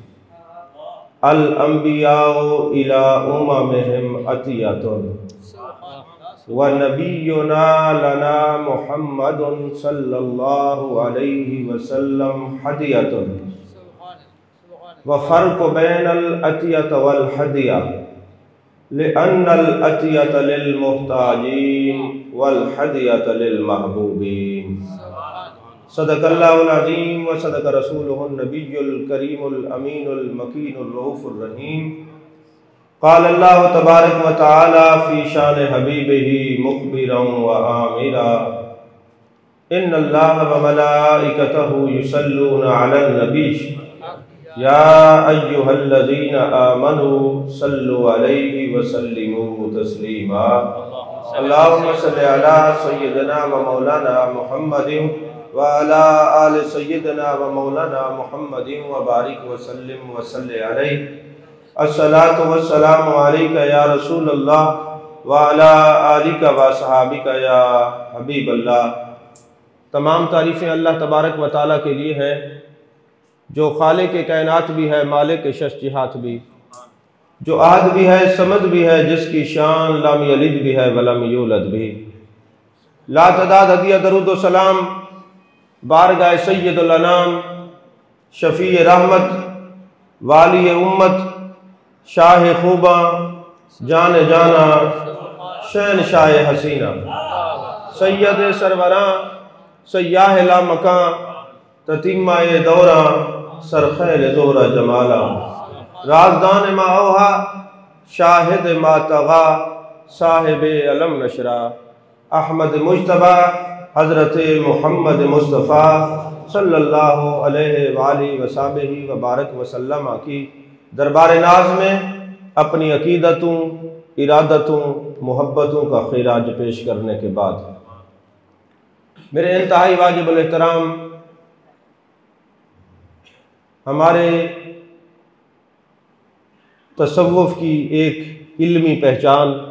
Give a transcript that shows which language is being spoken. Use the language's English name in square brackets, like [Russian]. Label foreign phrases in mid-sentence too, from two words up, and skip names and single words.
[Arabic] الأنبياء إلى أممهم عطية ونبينا لنا محمد صلى الله عليه وسلم هدية وفرق بين العطية والهدية لأن العطية للمحتاجين والهدية للمحبوبين. صدق الله العظيم وصدق رسوله النبي الكريم الأمين المكين الرؤوف الرحيم. قال الله تبارك وتعالى في شأن حبيبه مخبرا وآمرا إن الله وملائكته يصلون على النبي يا أيها الذين آمنوا صلوا عليه وسلموا تسليما. اللهم صل على سيدنا ومولانا محمد وعلى آل سيدنا ومولانا محمد وبارك وسلم وصل عليه. الصلاة والسلام عليك يا رسول الله وعلى آلك وأصحابك يا حبيب الله. [Urdu] تمام تعریفیں اللہ [Arabic] تبارك وتعالى [Urdu] کے لیے ہیں جو خالق کائنات بھی ہے، مالک شش جہات بھی، جو احد بھی ہے، صمد بھی ہے، جس کی شان [Arabic] لم يلد [Urdu] بھی ہے [Arabic] ولم يولد [Urdu] بھی. لا تعداد ہدیہ درود و سلام بارگاہ سید الانام شفیع رحمت والی امت شاہ خوبا جان جانا شہنشاہ حسینا سید سرورا سیاح لا مکاں تتیمۂ دورا سرخیل زہرہ جمالا رازدان ما اوحیٰ شاہد ما طغیٰ صاحب الم نشرح احمد مجتبیٰ حضرت محمد مصطفیٰ [Arabic] صلى الله عليه وآله وصحبه وبارك وسلم [Urdu] کی دربار ناز میں اپنی عقیدتوں، ارادتوں، محبتوں کا خراج پیش کرنے کے بعد میرے انتہائی واجب الاحترام ہمارے تصوف کی ایک علمی پہچان